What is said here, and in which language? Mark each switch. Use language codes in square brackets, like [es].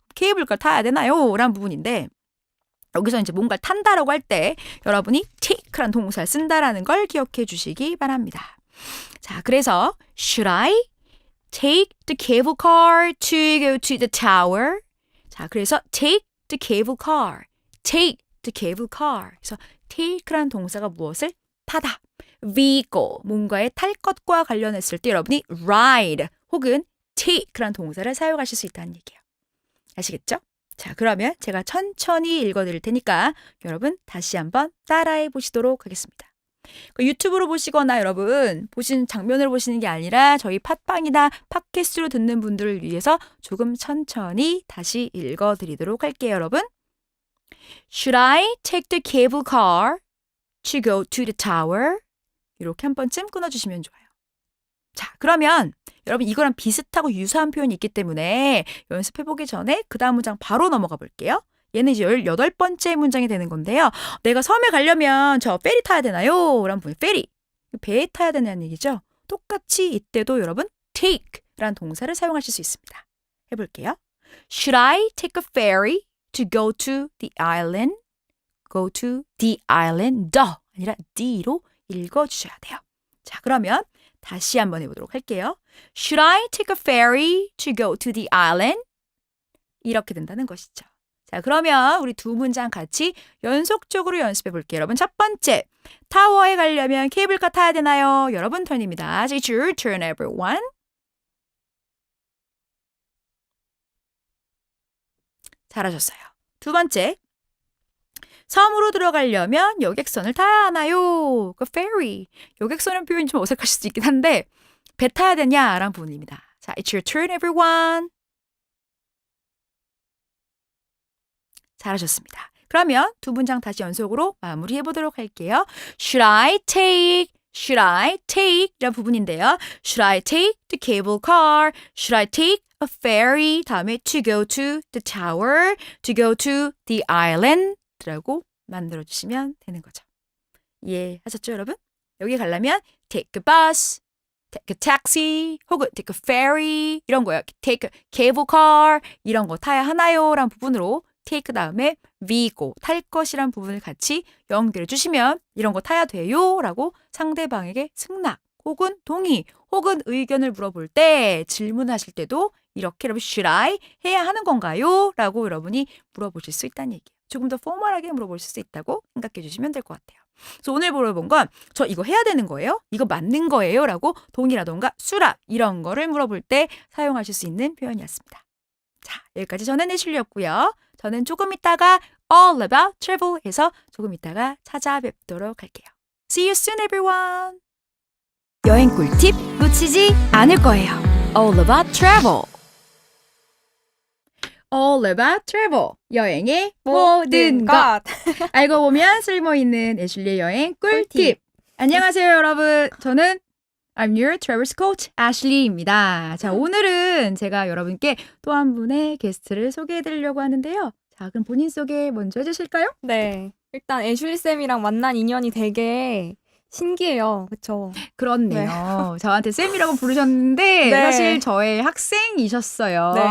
[ko] 케이블카 타야 되나요? 라는 부분인데 여기서 이제 뭔가를 탄다라고 할 때 여러분이 take라는 동사를 쓴다라는 걸 기억해 주시기 바랍니다. 자, 그래서 [en] Should I take the cable car to go to the tower? [ko] 자, 그래서 [en] take the cable car. take the cable car. [ko] 그래서 take라는 동사가 무엇을? 타다. vehicle, 뭔가에 탈 것과 관련했을 때 여러분이 ride 혹은 take라는 동사를 사용하실 수 있다는 얘기예요. 아시겠죠? 자, 그러면 제가 천천히 읽어드릴 테니까 여러분 다시 한번 따라해 보시도록 하겠습니다. 유튜브로 보시거나 여러분 보신 장면을 보시는 게 아니라 저희 팟빵이나 팟캐스트로 듣는 분들을 위해서 조금 천천히 다시 읽어드리도록 할게요, 여러분. [en] Should I take the cable car to go to the tower? [ko] 이렇게 한 번쯤 끊어주시면 좋아요. 자, 그러면 여러분 이거랑 비슷하고 유사한 표현이 있기 때문에 연습해보기 전에 그 다음 문장 바로 넘어가 볼게요. 얘는 이제 18번째 문장이 되는 건데요. 내가 섬에 가려면 저 페리 타야 되나요? 라는 부분, 페리. 배에 타야 되냐는 얘기죠. 똑같이 이때도 여러분 take라는 동사를 사용하실 수 있습니다. 해볼게요. [en] Should I take a ferry to go to the island? Go to the island. [ko] the 아니라 the로 읽어주셔야 돼요. 자, 그러면 다시 한번 해보도록 할게요. [en] Should I take a ferry to go to the island? [ko] 이렇게 된다는 것이죠. 자, 그러면 우리 두 문장 같이 연속적으로 연습해 볼게요. 여러분, 첫 번째. 타워에 가려면 케이블카 타야 되나요? 여러분 턴입니다. [en] It's your turn, everyone. [ko] 잘하셨어요. 두 번째. 섬으로 들어가려면 여객선을 타야 하나요? 그 ferry. 여객선은 표현이 좀 어색하실 수 있긴 한데 배 타야 되냐라는 부분입니다. 자, [en] it's your turn, everyone. [ko] 잘하셨습니다. 그러면 두 문장 다시 연속으로 마무리해 보도록 할게요. [en] Should I take [ko] 이란 부분인데요. [en] Should I take the cable car? Should I take a ferry? [ko] 다음에 [en] to go to the tower, to go to the island [ko] 라고 만들어주시면 되는 거죠. 이해하셨죠, 여러분? 여기 가려면 [en] take a bus, take a taxi, 혹은 take a ferry [ko] 이런 거예요. [en] take a cable car [ko] 이런 거 타야 하나요? 라는 부분으로 take 다음에 vehicle, 탈 것이란 부분을 같이 연결해 주시면 이런 거 타야 돼요? 라고 상대방에게 승낙 혹은 동의 혹은 의견을 물어볼 때 질문하실 때도 이렇게 여러분 [en] should I [ko] 해야 하는 건가요? 라고 여러분이 물어보실 수 있다는 얘기예요. 조금 더 포멀하게 물어보실 수 있다고 생각해 주시면 될 것 같아요. 그래서 오늘 물어본 건 저 이거 해야 되는 거예요? 이거 맞는 거예요? 라고 동의라던가 수락 이런 거를 물어볼 때 사용하실 수 있는 표현이었습니다. 자, 여기까지 저는 애슐리였고요. 저는 조금 있다가 All About Travel에서 조금 있다가 찾아뵙도록 할게요. [en] See you soon, everyone. [ko] 여행 꿀팁 놓치지 않을 거예요. [en] All About Travel. All About Travel. [ko] 여행의 모든 것. 알고 보면 쓸모있는 애슐리의 여행 꿀팁. 안녕하세요, 여러분. 저는 [en] I'm your Travel Coach, Ashley입니다. [ko] 자, 오늘은 제가 여러분께 또 한 분의 게스트를 소개해드리려고 하는데요. 자, 그럼 본인 소개 먼저 해주실까요? 네. 일단 애슐리 쌤이랑 만난 인연이 되게 신기해요. 그렇죠? 그렇네요. 저한테 쌤이라고 부르셨는데 사실 저의 학생이셨어요.